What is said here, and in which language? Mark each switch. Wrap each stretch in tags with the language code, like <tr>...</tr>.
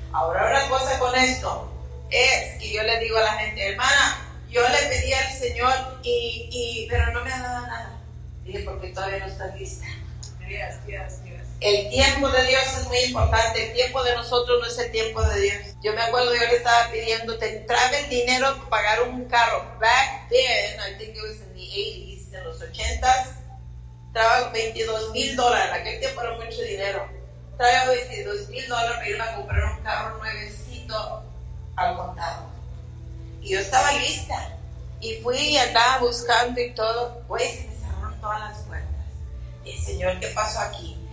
<es>Ahora, una cosa con esto es que yo le digo a la gente: hermana, yo le pedí al Señor y pero no me ha dado nada. Dije: porque todavía no estás lista. Dios. El tiempo de Dios es muy importante. El tiempo de nosotros no es el tiempo de Dios. Yo me acuerdo, yo le estaba pidiendo, te entraba el dinero para pagar un carro.</es> <en>Back then, I think it was in the 80s,</en> <es>en los 80s, traba $22,000. Aquel tiempo era mucho dinero. Traba $22,000 para irme a comprar un carro nuevecito. al contado. Y yo estaba lista. Y fui y andaba buscando y todo. Pues se me cerraron todas las puertas. Y el Señor, ¿qué pasó aquí?</es>